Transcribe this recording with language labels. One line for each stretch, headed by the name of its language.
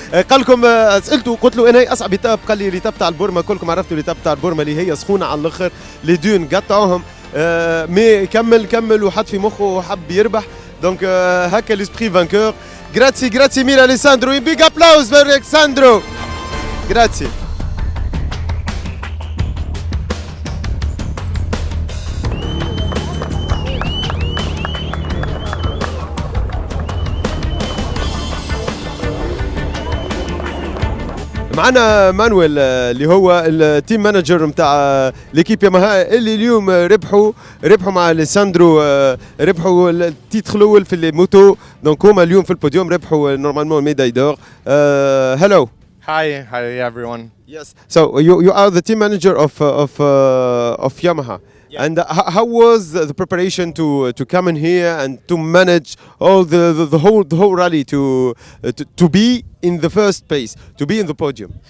Arabic: قال لكم سالته قلت له انا اصعب ايتاب, قال لي الايتاب تاع البورما, كلكم عرفتوا الايتاب تاع البورما اللي هي سخونه على الاخر, لي دون قطعوهم, مي كمل وحط في مخه وحب يربح. دونك هكا
French: l'esprit vainqueur.
Italian: Grazie mille Alessandro, un
English: big applause
Italian: per Alessandro. Grazie.
Arabic: معنا مانويل اللي هو التيم مانجر نتاع ليكيب ياماها اللي اليوم ربحوا مع اليساندرو, ربحوا التيتر الاول في الموتو, دونك هما اليوم في البوديوم ربحوا نورمالمون الميداي دور.
English: Hello. Hi everyone. Yes. So you are the team manager of Yamaha. Yeah. And how was the preparation to come in here and to manage all the whole rally to be in the first place, to be in the podium?